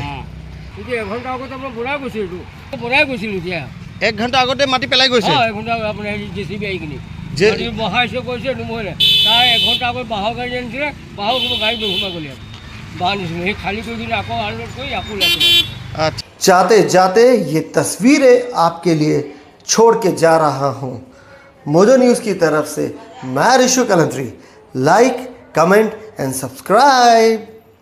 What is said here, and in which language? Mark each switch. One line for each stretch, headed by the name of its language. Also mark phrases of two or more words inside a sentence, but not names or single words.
Assamese: এঘণ্টা আগতে মই বৰাই গৈছিলোঁ, বৰাই গৈছিলোঁ। এতিয়া 1 ঘণ্টা আগতে মাটি পেলাই গৈছে? 1 ঘণ্টা আপোনাৰ JCB আহি কিনি বহাইছে কৈছে নহ'লে তাৰ 1 ঘণ্টা আগত বাঁহৰ গাড়ী আনিছিলে, বাঁহৰ গাড়ী সোমাই গ'লে বাঁহ নিছিলোঁ, সেই খালী কৰি কিনে আকৌ আনলোড কৰি আকৌ
Hindi: अच्छा, जाते जाते ये तस्वीरें आपके लिए छोड़ के जा रहा हूँ। मोजो न्यूज़ की तरफ से मैं ऋषु कलंत्री।
English: Like, comment and subscribe.